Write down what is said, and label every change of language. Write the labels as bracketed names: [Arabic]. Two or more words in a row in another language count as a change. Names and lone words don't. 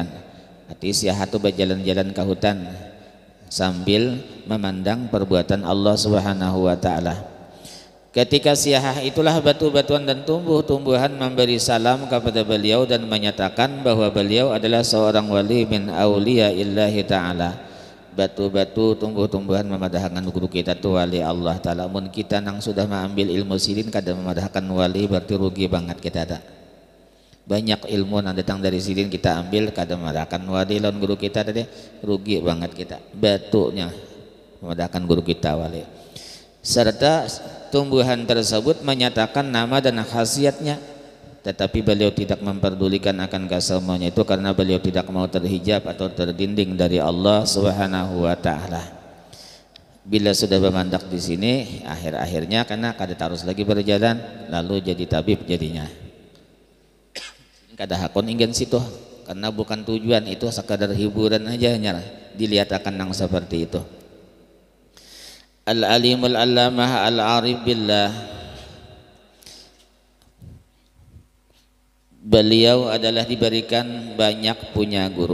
[Indonesian] Arti siyahah itu berjalan-jalan ke hutan sambil memandang perbuatan Allah [Arabic] سبحانه وتعالى. [Indonesian] Ketika siyahah itulah batu-batuan dan tumbuh-tumbuhan memberi salam kepada beliau dan menyatakan bahwa beliau adalah seorang wali [Arabic] من أولياء الله تعالى. [Banjar] Batu-batu tumbuh-tumbuhan memadahkan guru kita tu wali [Arabic] الله تعالى. [Banjar] Mun kita nang sudah mengambil ilmu sidin kada memadahkan wali berarti rugi banget kita tak. Banyak ilmu yang datang dari sidin kita ambil kada memadahkan wali lawan guru kita tadi, rugi banget kita. Batunya memadahkan guru kita wali. [Indonesian] Serta tumbuhan tersebut menyatakan nama dan khasiatnya, tetapi beliau tidak memperdulikan akan kesemuanya itu karena beliau tidak mau terhijab atau terdinding dari Allah [Arabic] سبحانه وتعالى. [Banjar] Bila sudah bermandak di sini, akhir-akhirnya karena kada terus lagi berjalan, lalu jadi tabib jadinya. Kada hakon ingin situ karena bukan tujuan, itu sekadar hiburan aja nyala. [Indonesian] Dilihat akan nang seperti itu. [Arabic] العالم العلامة العارف بالله, [Indonesian] beliau adalah diberikan banyak punya guru.